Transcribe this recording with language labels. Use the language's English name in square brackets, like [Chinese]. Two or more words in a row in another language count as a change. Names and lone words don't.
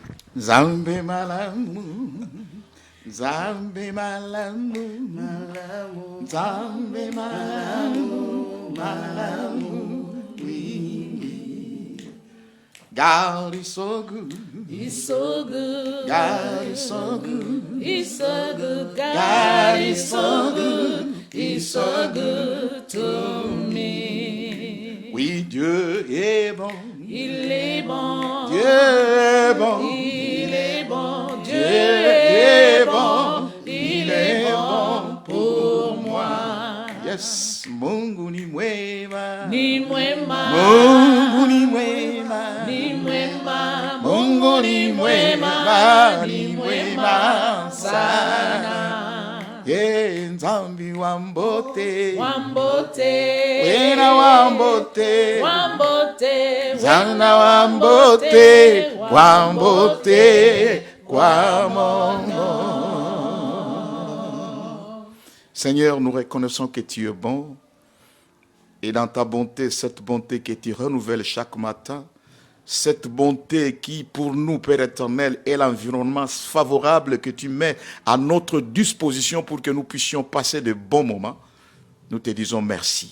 [Lingala] Zambe malamu, Zambe malamu, malamu, Zambe malamu, malamu, oui. [English] God is so good. He's so good. God is so good. He's so good. God is so good. He's so good to me. [French] Oui, Dieu est bon. Il est bon. Dieu est bon. Il est bon. Dieu Dieu est est bon. bon. Il est bon pour moi. [Swahili] Yes, Mungu ni mwema. Ni mwema. Mungu ni mwema. Ni mwema. Mungu ni mwema. Ni mwema sana. [Kongo] Ye nzambi wambote. Wambote. Wena wambote. Wambote. Zana wambote. Wambote. [Swahili] Kwa Mungu. [French] Seigneur, nous reconnaissons que tu es bon. Et dans ta bonté, cette bonté que tu renouvelles chaque matin, cette bonté qui, pour nous, Père éternel, est l'environnement favorable que tu mets à notre disposition pour que nous puissions passer de bons moments, nous te disons merci.